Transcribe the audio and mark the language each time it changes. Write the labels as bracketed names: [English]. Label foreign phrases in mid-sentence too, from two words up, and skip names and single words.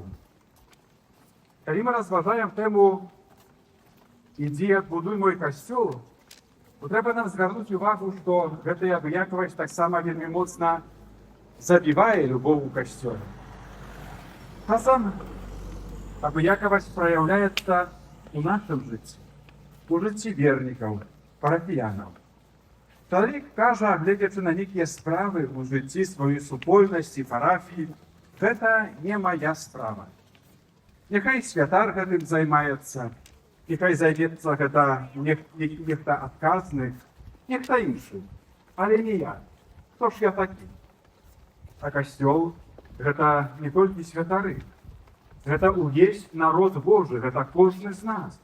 [Belarusian] Калі мы разважаем тэму «Ідзі, адбудуй мой касцёл», то трэба нам звярнуць увагу, што гэтая абыякавасць таксама вельмі моцна забівае любоў у касцёле. Часам абыякавасць праяўляецца ў нашым жыцці, у жыцці вернікаў, парафіянаў. [Ukrainian] Чоловік каже, глядячи на некие справи у житті своєї супольності, парафії, це не моя справа. [Belarusian] Нехай святар гэтым займаецца, нехай займецца гэта нехта адказны, нехта іншы, але не я. Хто ж я такі? А касцёл гэта не толькі святары, гэта увесь народ Божы, гэта кожны з нас.